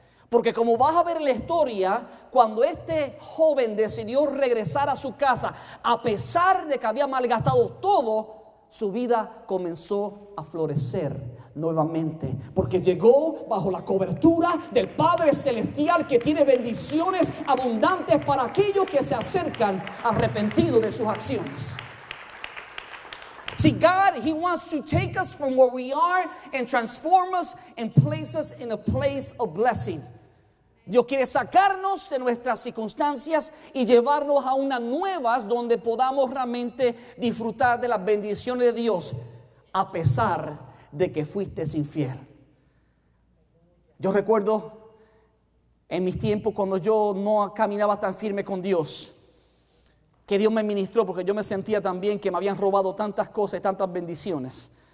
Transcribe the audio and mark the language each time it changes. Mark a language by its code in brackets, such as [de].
[es] Porque como vas a ver en la historia, cuando este joven decidió regresar a su casa, a pesar de que había malgastado todo, su vida comenzó a florecer nuevamente, porque llegó bajo la cobertura del Padre Celestial, que tiene bendiciones abundantes para aquellos que se acercan arrepentidos de sus acciones. [en] See, God, He wants to take us from where we are and transform us and place us in a place of blessing. [es] Dios quiere sacarnos de nuestras circunstancias y llevarnos a unas nuevas donde podamos realmente disfrutar de las bendiciones de Dios, a pesar de que fuiste infiel. Yo recuerdo en mis tiempos cuando yo no caminaba tan firme con Dios, que Dios me ministró, porque yo me sentía también que me habían robado tantas cosas y tantas bendiciones.